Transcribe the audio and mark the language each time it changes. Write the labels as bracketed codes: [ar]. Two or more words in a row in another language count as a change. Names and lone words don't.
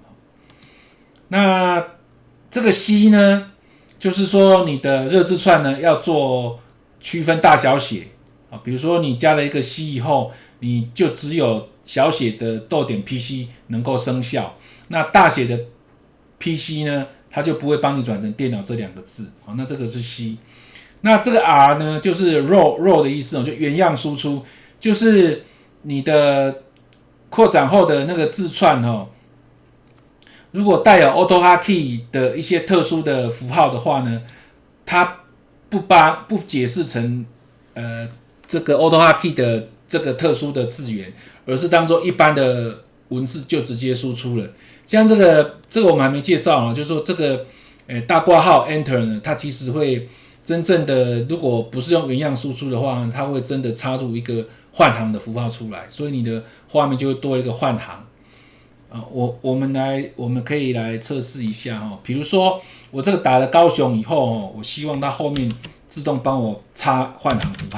[zh] 那這個 C 呢，就是說你的熱字串呢要做區分大小寫啊，比如說你加了一個 C 以後，你就只有小寫的.PC 能夠生效，那大寫的 PC 呢，它就不會幫你轉成電腦這2個字。好，那這個是 C。那這個 R 呢，就是 raw 的意思，就原樣輸出，就是你的擴展後的那個字串如果帶有 AutoHotkey 的一些特殊的符號的話呢，它不解釋成這個 AutoHotkey 的這個特殊的字元，而是當做一般的文字就直接輸出了。像這個我們還沒介紹就是說這個大括號 Enter 呢，它其實會真正的，如果不是用原樣輸出的話，它會真的插入一個換行的符號出來，所以你的畫面就會多一個換行。我們可以來測試一下比如說我這個打了高雄以後我希望它後面自動幫我插換行符號。